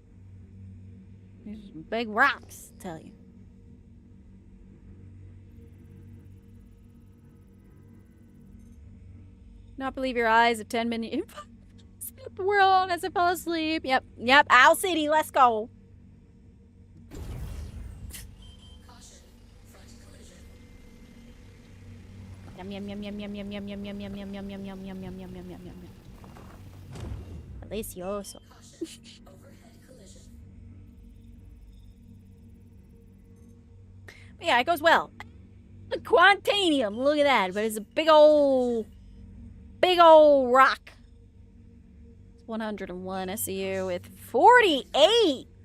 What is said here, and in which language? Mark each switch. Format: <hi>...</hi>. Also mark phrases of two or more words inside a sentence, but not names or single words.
<en>These big rocks, I tell you. Not believe your eyes of 10 minutes. Sleep the world as I fall asleep. Yep. Owl City, let's go. Yum yum yum yum yum yum yum yum yum yum yum yum yum yum yum yum yum yum yum yum. Delicioso. Yeah, it goes well. Quantanium, look at that. But it's a big old rock. It's 101 SEU with 48.</en>